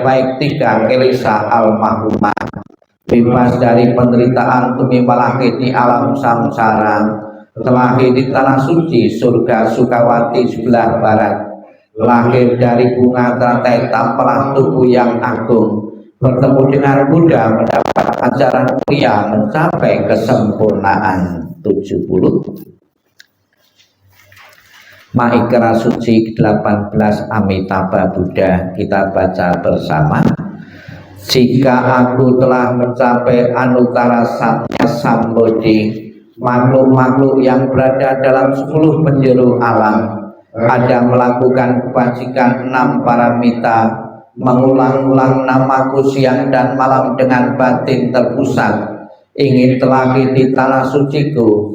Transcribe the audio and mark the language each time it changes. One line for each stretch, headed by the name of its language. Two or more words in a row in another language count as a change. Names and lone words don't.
Indonesian: baik tiga kelesa almarhumah, bebas dari penderitaan tumimbal lahir di alam samsara, terlahir di tanah suci surga Sukawati sebelah barat, lahir dari bunga teratai tampalah tubuh yang agung, bertemu dengan Buddha mendapat ajaran mulia mencapai kesempurnaan. 70 Maikra Suci 18 Amitabha Buddha, kita baca bersama. Jika aku telah mencapai
Sanskrit: anuttara satya sambodhi,
Indonesian: makhluk-makhluk yang berada dalam 10 penjuru alam ada melakukan kebajikan 6 paramita, mengulang-ulang namaku siang dan malam dengan batin terpusat, ingin terlahir di tanah suciku.